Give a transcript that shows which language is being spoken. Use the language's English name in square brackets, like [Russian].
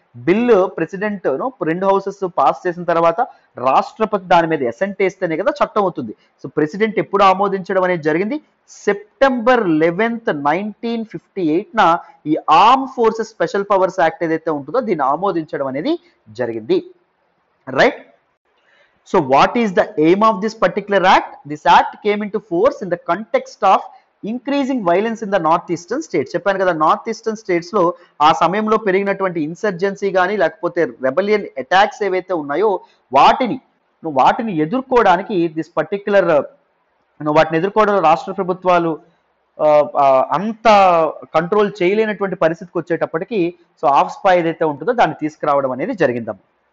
[Telugu] Bill president రెండు houses pass చేసిన తర్వాత రాష్ట్రపతి దాని మీద అసెంట్ వేస్తేనే కదా చట్టం అవుతుంది. సో ప్రెసిడెంట్ ఎప్పుడు ఆమోదించడం అనేది జరిగింది? సెప్టెంబర్ 11th, 1958 ఈ arm forces special powers act ఏదైతే ఉంటుందో దీన్ని ఆమోదించడం అనేది జరిగింది. Right? [English] So what is the aim of this particular act? This act came into force in the context of increasing violence in the northeastern states. [Telugu] చెప్పాను కదా, north eastern states లో ఆ సమయంలో పెరిగినటువంటి ఇన్సర్జెన్సీ కానీ లేకపోతే రెబలియన్ అటాక్స్ ఏవైతే ఉన్నాయో వాటిని ఎదుర్కోవడానికి దిస్ పర్టిక్యులర్ వాటిని ఎదుర్కోవడంలో రాష్ట్ర ప్రభుత్వాలు అంత కంట్రోల్ చేయలేనటువంటి పరిస్థితికి వచ్చేటప్పటికి సో ఆఫ్స్పా ఏదైతే ఉంటుందో దాన్ని తీసుకురావడం అనేది జరిగిందమ్మా.